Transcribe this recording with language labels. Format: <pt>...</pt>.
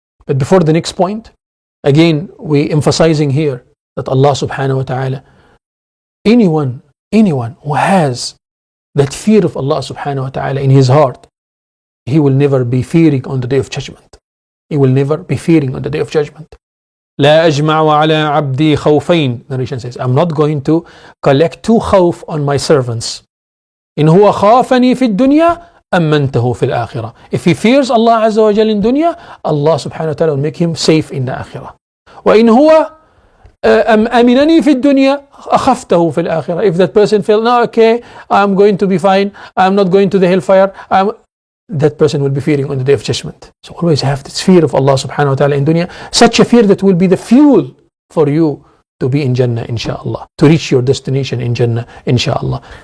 <en>But before the next point, again we emphasizing here that Allah subhanahu wa ta'ala, anyone who has that fear of Allah subhanahu wa ta'ala in his heart, he will never be fearing on the day of judgment. He will never be fearing on the day of judgment.</en> <ar>لا أجمع على عبدي خوفين.</ar> <en>Narration says, I'm not going to collect two khawf on my servants.</en> <ar>إن هو خافني في الدنيا أمنته في الآخرة.</ar> <en>If he fears Allah Azza wa Jal in dunya, Allah subhanahu wa ta'ala will make him safe in the akhirah.</en> <ar>وإن هو أمنني في الدنيا أخفته في الآخرة.</ar> <en>If that person felt, no, okay, I'm going to be fine, I'm not going to the hellfire, that person will be fearing on the day of judgment. So always have this fear of Allah subhanahu wa ta'ala in dunya, such a fear that will be the fuel for you to be in Jannah inshallah, to reach your destination in Jannah inshallah.</en>